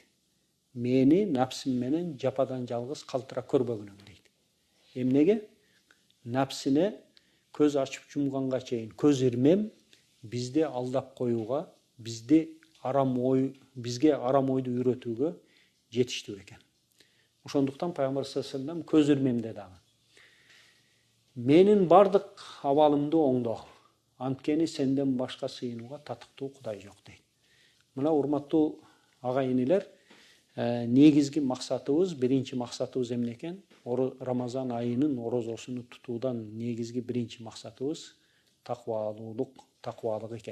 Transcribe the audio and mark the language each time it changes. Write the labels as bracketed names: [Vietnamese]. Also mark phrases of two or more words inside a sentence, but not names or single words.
[Kyrgyz] Мени напсым менен жападан жалгыз калтыра көрбөгүнүң дейт. Эмнеге? Напсыне көз ачып жумганга чейин көз ирмем бизди алдап коюуга, бизге арам ойду үйрөтүүгө жетиштүү экен. Ошондуктан пайгамбар [Arabic] صلى الله عليه وسلم [Kyrgyz] көз ирмемде дагы. Менин бардык абалымды оңдо. Анткени сенден башка сыйынууга татыктуу Кудай жок дейт. Мына урматтуу агайынылар, негизги максатыбыз, биринчи максатыбыз эмне экен? Рамазан айынын орозосуну тутуудан негизги биринчи максатыбыз таквалык экен.